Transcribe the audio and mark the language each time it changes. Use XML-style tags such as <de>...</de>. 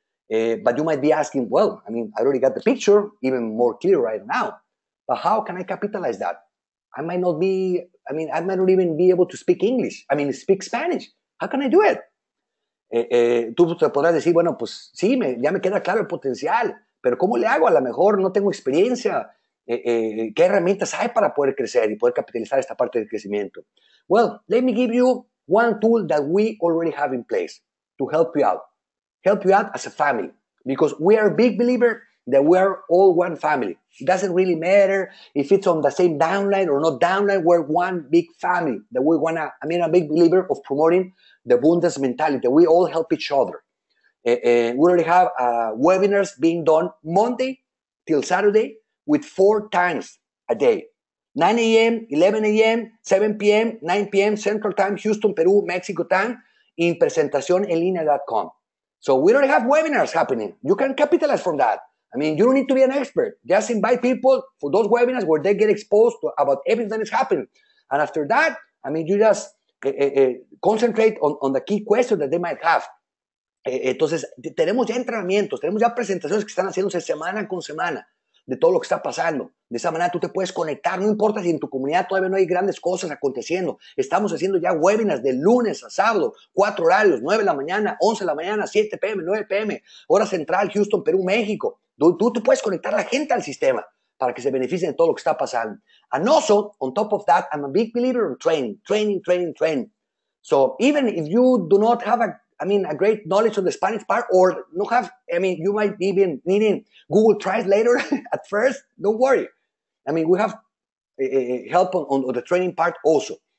<en>But you might be asking, well, I mean, I already got the picture, even more clear right now. But how can I capitalize that? I might not be, I might not even be able to speak English. Speak Spanish. How can I do it?</en> <es>Tú te podrás decir, bueno, pues sí, ya me queda claro el potencial, pero ¿cómo le hago? A lo mejor no tengo experiencia. ¿Qué herramientas hay para poder crecer y poder capitalizar esta parte del crecimiento?</es> <en>Well, let me give you one tool that we already have in place to help you out. Help you out as a family. Because we are a big believer that we are all one family. It doesn't really matter if it's on the same downline or not downline. We're one big family that we want to, I'm a big believer of promoting the Bundes mentality. We all help each other. We already have webinars being done Monday till Saturday with 4 times a day. 9 a.m., 11 a.m., 7 p.m., 9 p.m. Central Time, Houston, Peru, Mexico time, in presentacionenlinea.com. So we already have webinars happening. You can capitalize from that. You don't need to be an expert. Just invite people for those webinars where they get exposed to about everything that is happening. And after that, you just concentrate on the key questions that they might have.</en> <es>Entonces, tenemos ya entrenamientos, tenemos ya presentaciones que están haciéndose semana con semana de todo lo que está pasando. De esa manera tú te puedes conectar, no importa si en tu comunidad todavía no hay grandes cosas aconteciendo. Estamos haciendo ya webinars de lunes a sábado, 4 horarios, 9 de la mañana, 11 de la mañana, 7 p.m., 9 p.m., hora central, Houston, Perú, México. Tú puedes conectar a la gente al sistema para que se beneficien de todo lo que está pasando.</es> <en>And also, on top of that, I'm a big believer in training. So even if you do not have a great knowledge of the Spanish part, or no have, you might be even needing Google Translator at first, don't worry. We have help on the training part also.</en>